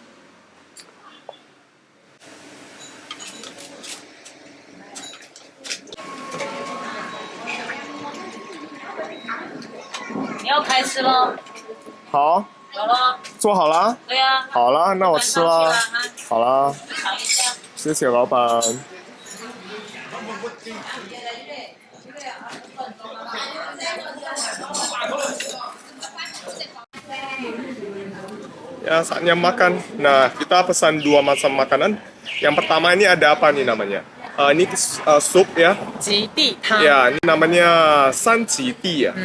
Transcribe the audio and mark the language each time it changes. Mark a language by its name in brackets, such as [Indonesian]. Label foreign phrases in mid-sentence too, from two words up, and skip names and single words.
[Chinese] 你要开吃喽？好，有了。做好了。对呀、好了，那我吃了。啊，好了，尝一下。谢谢老板。 [Indonesian] Ya, saatnya makan. Nah, kita pesan 2 macam makanan. Yang pertama ini ada apa nih namanya? Ini sup ya. [Chinese] 极地汤。 [Indonesian] Ya, ini namanya sanjiti ya.